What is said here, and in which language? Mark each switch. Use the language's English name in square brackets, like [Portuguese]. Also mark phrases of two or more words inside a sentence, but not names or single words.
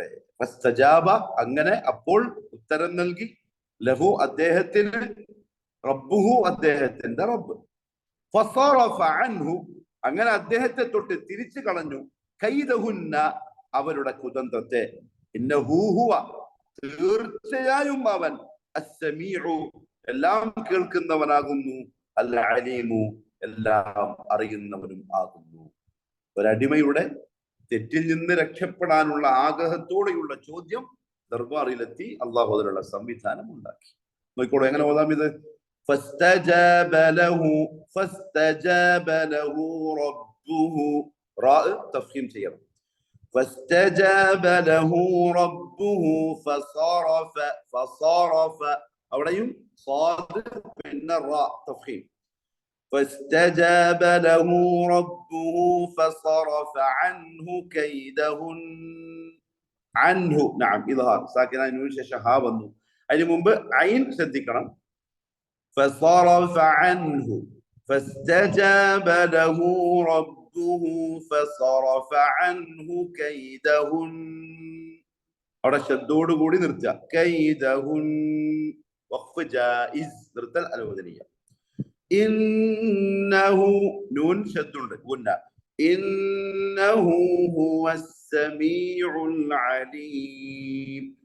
[Malayalam] ഫസ്തജാബ അങ്ങനെ അപ്പോൾ ഉത്തരം നൽകി, ലഹു അദ്ദേഹത്തിന്, റബ്ബുഹു അദ്ദേഹത്തിന്റെ റബ്ബ്, [Arabic] فصرف عنه [Malayalam] അങ്ങനെ അദ്ദേഹത്തെ തൊട്ട് തിരിച്ചു കളഞ്ഞു, കൈദഹുന്ന അവരുടെ കുതന്ത്രത്തെ, [Arabic] إنه هو [Malayalam] തീർച്ചയായും അവൻ, അസ്സമീഉ എല്ലാം കേൾക്കുന്നവനാകുന്നു, [Arabic] العليم [Malayalam] എല്ലാം അറിയുന്നവനും ആകുന്നു. ഒരടിമയുടെ തെറ്റിൽ നിന്ന് രക്ഷപ്പെടാനുള്ള ആഗ്രഹത്തോടെയുള്ള ചോദ്യം ദർബാറിലെത്തി അള്ളാഹു അതിനുള്ള സംവിധാനം ഉണ്ടാക്കി. നോക്കിക്കോളൂ, എങ്ങനെ ഓതാം ഇത്? [Arabic] فاستجاب له ربه راء تفخيم ചെയ്യണം. فاستجاب له ربه فصرف അവിടെയും صاد പിന്നെ راء تفخيم. فاستجاب له ربه فصرف عنه كيدهن. عنه نعم إظهار ساكن نون [Malayalam] ശേഷം ഹാ വന്നു. അതിന് മുമ്പ് ഐൻ ശ്രദ്ധിക്കണം. [Arabic] فصرف عنه فاستجاب له ربه فصرف عنه كيدهن. [Malayalam] അവിടെ ശബ്ദോട് കൂടി നിർത്തുക. [Arabic] كيدهن وقف جائز, [Malayalam] നിർത്തൽ അനുവദനീയ. [Arabic] إنه نون [Malayalam] ശബ്ദുണ്ട് ഗുന്ന. [Arabic] إنه هو السميع العليم.